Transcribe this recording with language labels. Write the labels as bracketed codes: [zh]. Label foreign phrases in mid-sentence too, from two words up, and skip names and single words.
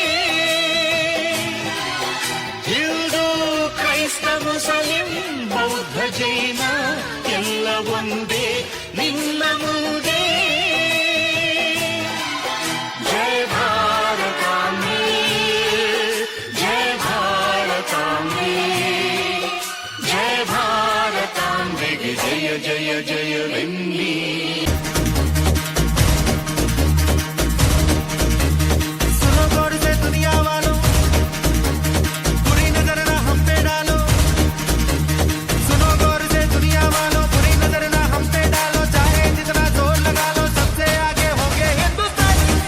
[kn] ಹಿಂದೂ ಕ್ರೈಸ್ತ ಮುಸಲಿಂ ಬೌದ್ಧ ಜೈನ ಎಲ್ಲ ಒಂದೇ ನಿನ್ನ ಮುಂದೆ. ಜಯ ಭಾರತಾಂಬೆ ಜಯ ಭಾರತಾಂಬೆ ಜಯ ಭಾರತಾಂಬೆಗೆ ಜಯ ಜಯ ಜಯವೆನ್ನಿ. [hi] सुनो गौर से दुनिया वालों, बुरी नजर ना हम पे डालो. सुनो गौर से दुनिया वालों, बुरी नजर ना हम पे डालो. चाहे जितना जोर लगा लो, सबसे आगे होंगे हिंदुस्तानी.